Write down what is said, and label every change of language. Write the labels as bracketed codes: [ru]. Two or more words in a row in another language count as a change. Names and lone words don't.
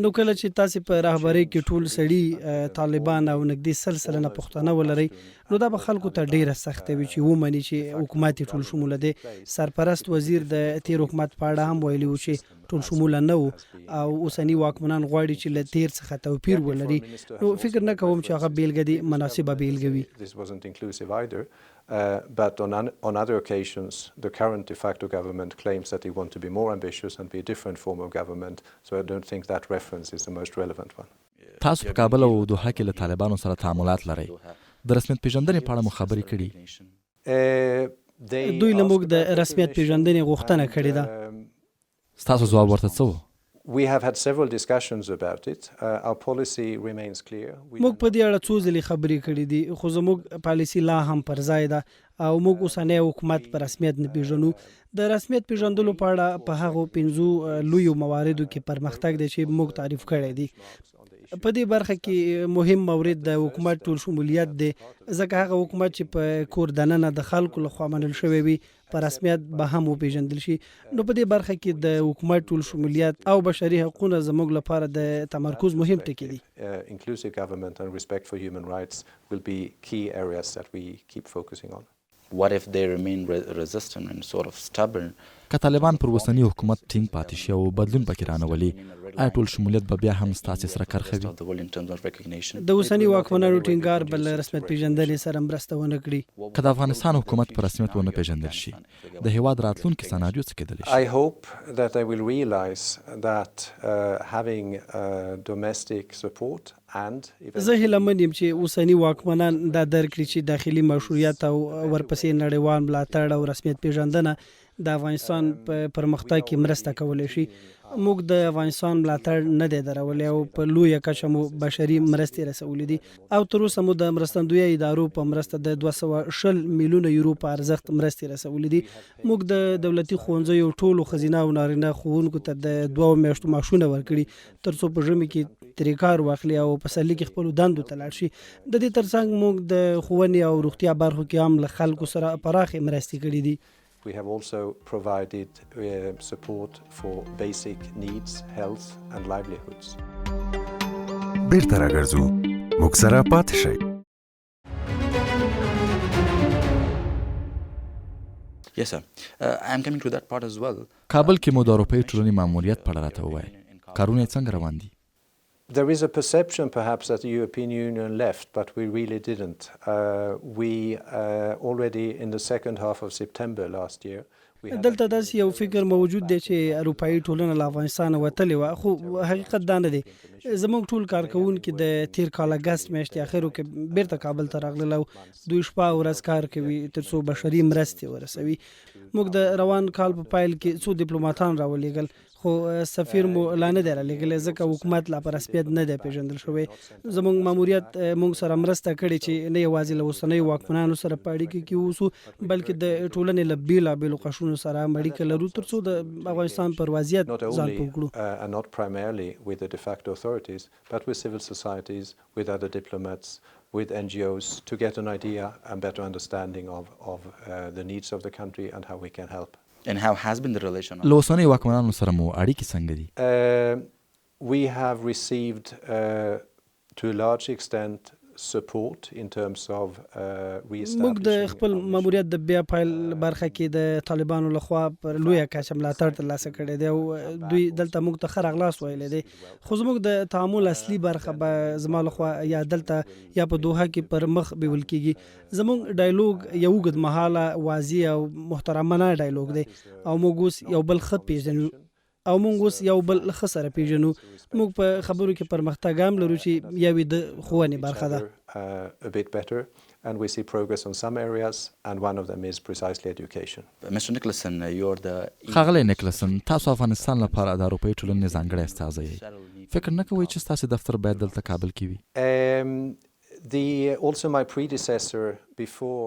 [ps] نو کله چې تاسو په رهبرۍ کې ټول سړي طالبان او نږدې 100% پښتانه ولرئ، نو دا به خلکو ته ډیره سخته وي چې ومني چې حکومت ټول شموله دی. سرپرست وزیر د تیر حکومت په اړه هم ویلي و چې ټول شموله نه وو او اوسني واکمنان غواړي چې له تیر څخه توپیر ولري. نو فکر نه کوم چې هغه بیلګه دي مناسبه بیلګه وي. [en] This wasn't inclusive either. But on other occasions, the current de facto government claims that they want to be more ambitious and be a different form of government. So I don't think that reference is the most relevant one. [ps] تاسو په کابل او دوحه کې له طالبانو سره تعاملات لرئ. د رسمیت پیژندنې په اړه مو خبرې کړي؟ دوی له موږ د رسمیت پیژندنې غوښتنه کړې ده. ستاسو ځواب ورته څه و؟ [en] We have had several discussions about it. Our policy remains clear. [ps] موږ په دې اړه څو ځلې خبرې کړې دي، خو زموږ پالیسي لا هم پر ځای ده او موږ اوسنی حکومت په رسمیت نه پیژنو. د رسمیت پیژندلو په اړه په هغو 5 لویو مواردو کې پرمختګ دی چې موږ تعریف کړی دی. په دې برخه کې مهم مورد د حکومت ټول شمولیت دی، ځکه هغه حکومت چې په کور دننه د خلکو لخوا منل شوی وي په رسمیت به هم وپیژندل شي. نو په دې برخه کې د حکومت ټول شمولیت او بشري حقوقونه زموږ لپاره د تمرکز مهم ټکي دي. [en] Inclusive government and respect for human rights will be key areas that we keep focusing on. What if they remain resistant and sort of stubborn? [ps] که طالبان پر اوسني حکومت ټینګ پاتې شي او بدلون پکې رانولي، آیا ټول شمولیت به بیا هم ستاسې سره کرخوي؟ د اوسني واکمنانو ټینګار به له رسمیت پیژندنې سره مرسته ونه کړي. که د افغانستان حکومت په رسمیت ونه پیژندل شي، د هیواد راتلونکي سناریو څه کېدلی شي؟ [en] I hope that they will realize that having domestic support and [ps] زه هیله یم چې اوسني واکمنان دا درک کړي چې داخلي مشروعیت او ورپسې نړیوال ملاتړ او رسمیت پیژندنه د افغانستان په پرمختګ کې مرسته کولی شي. موږ د افغانستان ملاتړ نه دی درولی او په لویه کچه مو بشري مرستې رسولې دي او تر اوسه مو د مرستندویه ادارو په مرسته د 220 میلیونه یورو په ارزښت مرستې رسولې دي. موږ د دولتي ښوونځیو ټولو ښځینه او نارینه ښوونکو ته د 2 میاشتو معاشونه ورکړي تر څو په ژمي کې ترې کار واخلي او په پسرلي کې خپلو دندو ته لاړ شي. د دې ترڅنګ موږ د ښوونې او روغتیا برخو کې هم له خلکو سره پراخې مرستې کړي دي. [en] We have also provided support for basic needs, health and livelihoods. [ps] بیرته راګرځو موږ سره پاتې شئ. [en] Yes sir. I am coming to that part as well. [ps] کابل کې مو د اروپايي ټولنې ماموریت په اړه راته ووایه. کارونه یې څنګه روان دي؟ [en] There is a perception perhaps that the European Union left, but we really didn't. We already in the second half of September last year [ps] دلته داسې یو فکر موجود دی چې اروپایي ټولنه له افغانستانه وتلې وه، خو حقیقت دا نه دی. زموږ ټول کارکوونکي د تیر کال اګست میاشتې اخرو کې بیرته کابل ته راغلل او دوی شپه او ورځ کار کوي تر څو بشري مرستې ورسوي. موږ د روان کال په پیل کې څو ډیپلوماتان راولېږل خو سفیر مو لا نه دی رالیږلی ځکه حکومت لا په رسمیت نه دی پیژندل شوی. زموږ ماموریت موږ سره مرسته کړې چې نه یوازې له اوسنیو واکمنانو سره په اړیکه کې اوسو بلکې د ټولنې له بېلابېلو قشرونو سره هم اړیکه لرو تر څو د افغانستان پر وضعیت ځان پوه کړو. [en] and not primarily with the de facto authorities but with civil societies, with other diplomats, with NGOs to get an idea and better understanding of the needs of the country and how we can help. And how has been the relation? [ps] له اوسنیو واکمنانو سره مو اړیکې څنګه دي؟ [en] We have received to a large extent support in terms of reestablishing. [ps] موږ د خپل ماموریت د بیا پیل برخه کې د طالبانو لخوا پر لویه کچه ملاتړ ترلاسه کړی دی او دوی دلته موږ ته ښه راغلاست ویلی دی. خو زموږ د تعامل اصلي برخه به زما لخوا یا دلته یا په دوحه کې پر مخ بیول کېږي. زموږ ډایلوګ یو اوږد مهاله واضح او محترمانه ډایلوګ دی او موږ اوس یو بل ښه پیژنو او موږ اوس یو بل ښه سره پیژنو. موږ په خبرو کې پرمختګ هم لرو چې یوې د ښوونې برخه ده. [en] A bit better and we see progress on some areas and one of them is precisely education. Mr. Nېکلاسن, you're the [ps] ښاغلی نېکلاسن، تاسو افغانستان لپاره د اروپايي ټولنې ځانګړی استازی یې. فکر نه کوئ چې ستاسو دفتر باید دلته کابل کې وي؟ [en] Also my predecessor before